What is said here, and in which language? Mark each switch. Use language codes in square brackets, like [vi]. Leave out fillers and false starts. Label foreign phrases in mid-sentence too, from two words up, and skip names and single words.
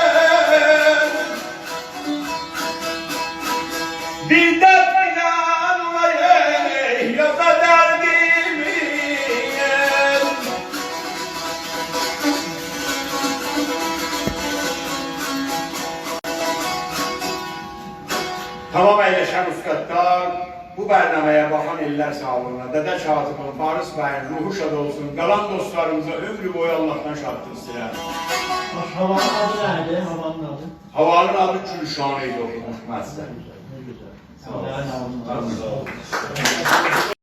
[az] Bir dert bilen var ey, yaza derdimi. Tamam eyleşen üstadlar, bu bərnaməyə baxan illər sağlığına, Dədə Katibin, Faris bəyin ruhu şad olsun, qalan dostlarımıza ömrü boyu Allah'tan şadlık istəyirəm. Havanın adı nədir? Havanın adı? Havanın adı Gülşanı idi oxumuş məsələ. Sağ olun.